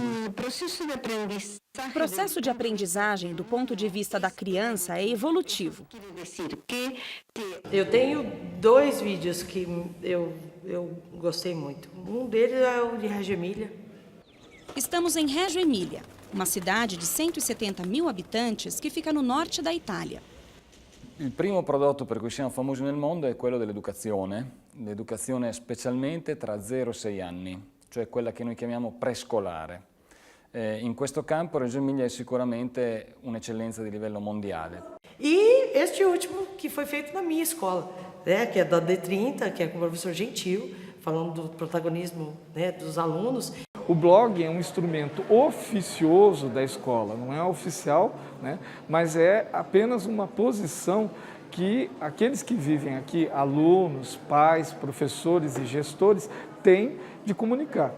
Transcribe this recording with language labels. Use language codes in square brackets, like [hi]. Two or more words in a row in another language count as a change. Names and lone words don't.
[pt] O processo de aprendizagem, do ponto de vista da criança, é evolutivo. Eu tenho 2 vídeos que eu gostei muito. Um deles é o de Reggio Emília. Estamos em Reggio Emília, uma cidade de 170 mil habitantes que fica no norte da Itália. [it] Il primo prodotto per cui siamo famosi nel mondo è quello dell'educazione specialmente tra 0 e 6 anni, cioè quella che noi chiamiamo prescolare. In questo campo Reggio Emília è sicuramente un'eccellenza di livello mondiale. [pt] E este último, que foi feito na minha escola, né, que é da D30, que é com o professor Gentil, falando do protagonismo, né, dos alunos. O blog é um instrumento oficioso da escola, não é oficial, né, mas é apenas uma posição que aqueles que vivem aqui, alunos, pais, professores e gestores, têm de comunicar.